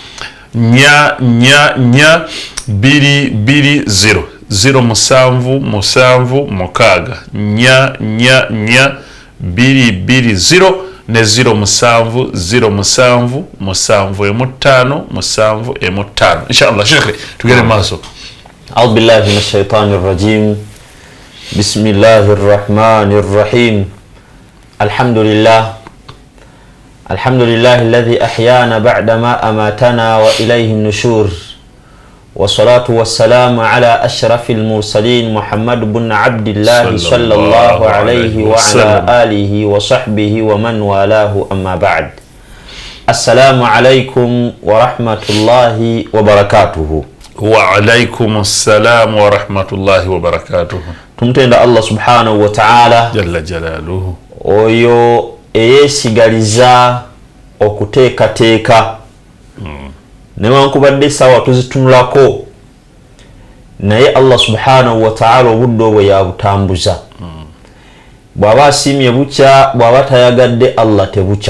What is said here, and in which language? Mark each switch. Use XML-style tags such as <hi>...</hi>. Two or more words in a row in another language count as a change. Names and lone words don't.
<lg>6 220 077 ne 07075 inshallah Sheikh tugere maaso.</lg> <ar>أعوذ بالله من الشيطان الرجيم. بسم الله الرحمن الرحيم. الحمد لله الذي أحيانا بعد ما أماتنا وإليه النشور. والصلاة والسلام على أشرف المرسلين محمد بن عبد الله صلى الله عليه وعلى آله وصحبه ومن والاه أما بعد. السلام عليكم ورحمة الله وبركاته. وعليكم السلام ورحمة الله وبركاته.</ar> <lg>Tumutenda</lg> <ar>الله سبحانه وتعالى جل جلاله</ar> <lg>oyo eyesigaliza okuteekateeka newankubadde essaawa tuzitunulako naye</lg> <ar>الله سبحانه وتعالى</ar> <lg>obudde obwe yabutambuza bw'aba asiimye bukya bw'aba tayagadde Allah tebukya.</lg>